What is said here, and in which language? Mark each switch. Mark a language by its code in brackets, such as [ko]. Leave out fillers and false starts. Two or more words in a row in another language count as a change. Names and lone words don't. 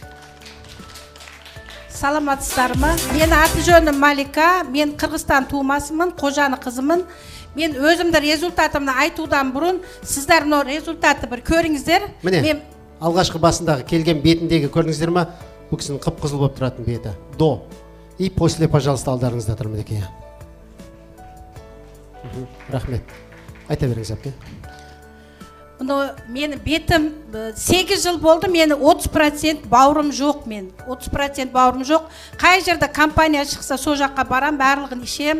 [kk] Саламатсыздар ма? Мен аты жөнім Малика, мен Қырғызстан тумасымын, қожаны қызымын. Мен өзімді результатымды айтудан бұрын сіздер мына результатты бір көріңіздер. Міне, алғашқы басындағы келген бетіндегі көрдіңіздер ма? Бұл кісінің қып-қызыл болып тұратын беті. [ru] До. И после, пожалуйста, [kk] алдарыңызда тұр мінекей. Рахмет. Айта беріңіз әпке. Мені бетім 8 жыл болды, мені 30% бауырым жоқ мен. 30% бауырым жоқ. Қай жерде компания шықса, со жаққа барам, барлығын ішем.